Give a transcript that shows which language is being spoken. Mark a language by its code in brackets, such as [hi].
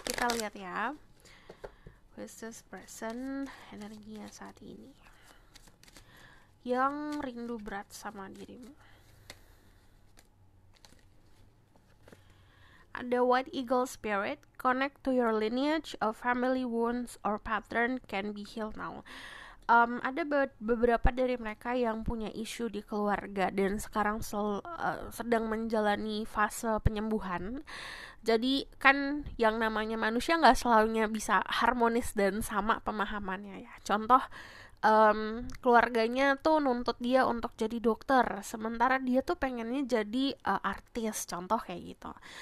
[id] Kita lihat ya, [en] who is this person, [id] energinya saat ini yang rindu berat sama dirimu. Ada [en] White Eagle Spirit, connect to your lineage of family wounds or pattern can be healed now. [id] ada beberapa dari mereka yang punya isu di keluarga dan sekarang sedang menjalani fase penyembuhan. Jadi kan yang namanya manusia nggak selalunya bisa harmonis dan sama pemahamannya ya. Contoh, keluarganya tuh nuntut dia untuk jadi dokter, sementara dia tuh pengennya jadi artis, contoh kayak gitu.